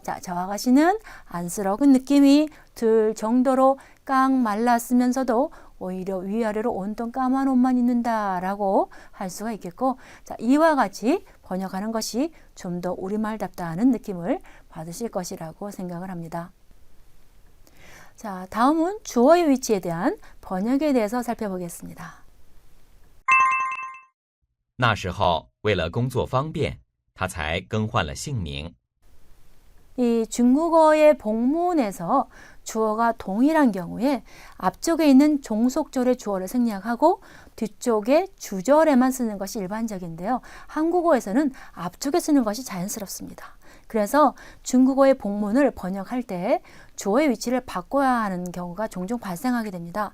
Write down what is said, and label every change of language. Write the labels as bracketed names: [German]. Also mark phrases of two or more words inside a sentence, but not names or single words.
[Korean] 자, 저 아가씨는 안쓰러운 느낌이 들 정도로 깡 말랐으면서도 오히려 위아래로 온통 까만 옷만 입는다라고 할 수가 있겠고, 자, 이와 같이 번역하는 것이 좀 더 우리말답다는 느낌을 받으실 것이라고 생각을 합니다. 자, 다음은 주어의 위치에 대한 번역에 대해서 살펴보겠습니다. [Chinese] 那时候为了工作方便，他才更换了姓名。 [Korean] 이 중국어의 복문에서 주어가 동일한 경우에 앞쪽에 있는 종속절의 주어를 생략하고 뒤쪽에 주절에만 쓰는 것이 일반적인데요. 한국어에서는 앞쪽에 쓰는 것이 자연스럽습니다. 그래서 중국어의 복문을 번역할 때 주어의 위치를 바꿔야 하는 경우가 종종 발생하게 됩니다.